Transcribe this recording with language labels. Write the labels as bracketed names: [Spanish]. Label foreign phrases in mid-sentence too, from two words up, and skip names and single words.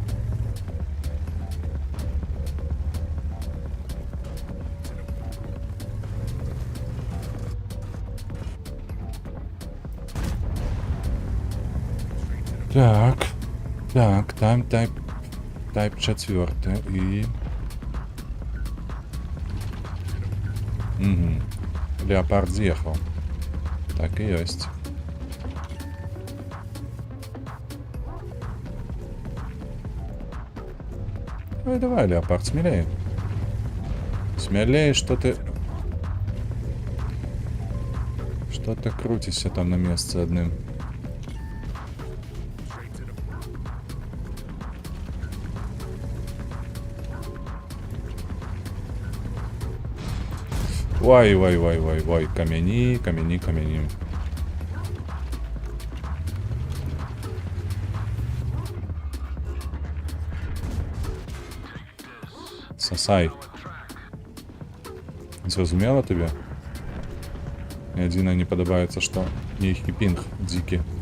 [Belarusian] Так, так, там тайп 4 і... Угу. Леопард з'ехав. Так і ёсць. [Russian] Ой, давай, Леопард, смелее. Смелее, что ты... Что ты крутишься там на месте одним. Ой, [Belarusian] камені, камені, камені. [Russian] Сосай. [Belarusian] Зразумела тебе? Мне адзінае не падабаецца, што нейкі пінг дзікі.